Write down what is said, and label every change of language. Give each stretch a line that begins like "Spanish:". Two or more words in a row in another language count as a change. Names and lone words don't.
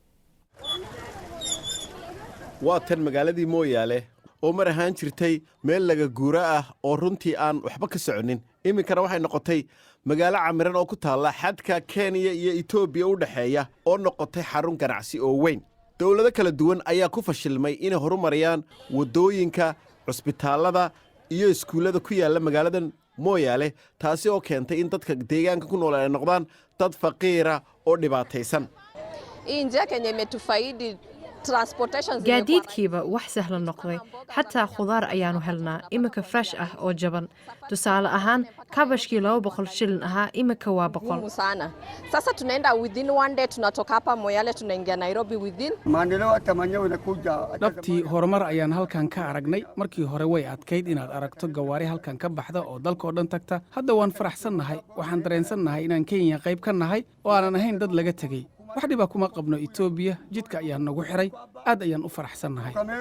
Somali: waa tan magaaladii Moyale oo mar ahaan jirtay meel laga guura ah oo runtii aan waxba ka soconin iminkana waxay noqotay magaalo camiran oo ku taala xadka Kenya iyo Ethiopia u dhaxeeya oo noqotay xarun ganacsi oo weyn dawlado kala duwan ayaa ku fashilmay inay horumariyaan wadooyinka cusbitaalada iyo iskuulada ku yaala magaaladan Moyale taasi oo keentay in dadka deegaanka ku nool ay noqdaan dad faqiira oo dhibaataysan
Swahili: inja Kenya imetufaidi
Somali: gaadiidkiiba wax sahlan noqday xataa khudaar ayaanu helnaa iminka fresh ah oo jaban tusaale ahaan kabashkii 200 shilin ahaa iminka waa 100
Swahili: sana sasa tunaenda
English: within one day
Swahili: tunatoka hapa Moyale tunaingia Nairobi within maendeleo tamanyo inakuja
Somali: dhabtii horumar ayaan halkan ka aragnay markii hore way adkayd inaad aragto gawaari halkan ka baxda oo dalka oo dhan tagta hadda waan faraxsannahay waxaan dareensannahay inaan Kenya qayb ka nahay oo aanan ahayn dad laga tagay wax dhiba kuma qabno Ethiopia jidka ayaa nagu xiray aad ayaan u faraxsannahay